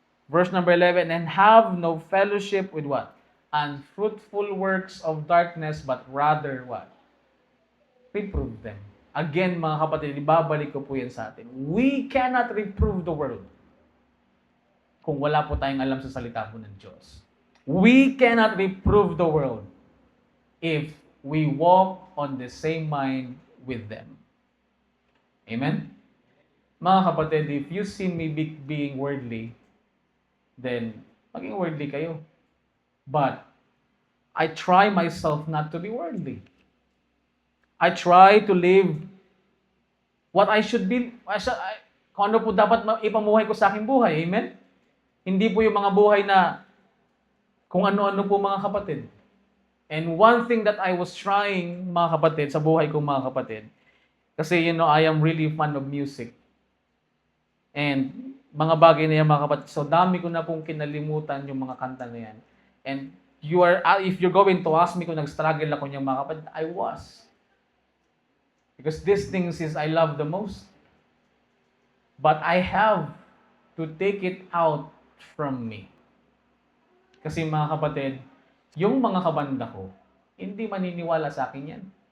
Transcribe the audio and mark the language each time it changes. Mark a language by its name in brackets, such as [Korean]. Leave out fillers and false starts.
[English] Verse number 11, and have no fellowship with what? Unfruitful works of darkness, but rather what? Reprove them. [Filipino] Again, mga kapatid, ibabalik ko po yan sa atin. [English] We cannot reprove the world [Filipino] kung wala po tayong alam sa salita po ng Diyos. [English] We cannot reprove the world if we walk on the same mind with them. Amen? [Filipino] Mga kapatid, [English] if you see me being worldly, then [Filipino] maging [English] worldly [Filipino] kayo. [English] But I try myself not to be worldly. I try to live what I should be. [Filipino] Kung ano po dapat ipamuhay ko sa aking buhay. Amen? Hindi po yung mga buhay na kung ano-ano po, mga kapatid. [English] And one thing that I was trying, [Filipino] mga kapatid, sa buhay ko, mga kapatid, kasi [English] I am really fond of music. [Filipino] And mga bagay na yan, mga kapatid. So dami ko na pong kinalimutan yung mga kanta na yan. [English] And if you're going to ask me [Filipino] kung nag-struggle ako niya, mga kapatid, [English] I was. Because these things is I love the most. But I have to take it out from me. [Filipino] Kasi mga kapatid, yung mga kabanda ko, hindi maniniwala sa akin yan.